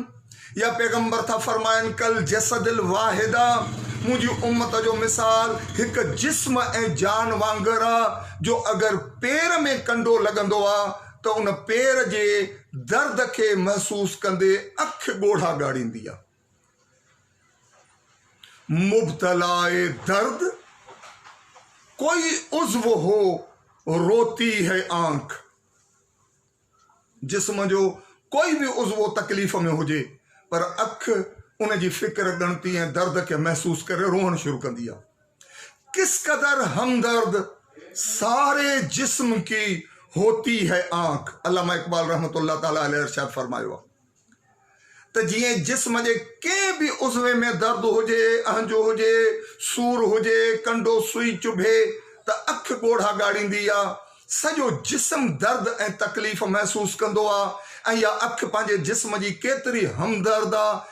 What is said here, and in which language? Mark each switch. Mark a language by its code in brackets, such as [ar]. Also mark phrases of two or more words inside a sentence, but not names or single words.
[sd] या पैगंबर था फरमाइनि [ar] كالجسد الواحد, [sd] मुंहिंजी उम्मत जो मिसाल हिकु जिस्म ऐं जान वांगुरु आहे, जो अगरि पेर में कंडो लॻंदो आहे त उन पेर जे दर्द खे महसूस कंदे अखि ॻोढ़ा ॻाढ़ींदी आहे। [ur] مبتلائے درد کوئی عضو ہو روتی ہے آنکھ, [sd] जिस्म जो कोई भी उज़्व तकलीफ़ में हुजे पर अख उन जी फ़िक्र ॻणती ऐं दर्द खे महसूस करे रोअण शुरू कंदी आहे। [ur] کس قدر ہمدرد سارے جسم کی ہوتی ہے آنکھ, [sd] अल्लामा इकबाल रहमतुल्लाह ताला अलैह इरशाद फरमायो आहे त जीअं जिस्म जे कंहिं बि उज़्वे में दर्द हुजे, अहंजो हुजे, सूर हुजे, कंडो सुई चुभे त अखि ॻोढ़ा ॻाढ़ींदी आहे, सॼो जिस्म दर्द ऐं तकलीफ़ महसूस कंदो आहे, ऐं इहा अखि पंहिंजे जिस्म जी केतिरी हमदर्द आहे।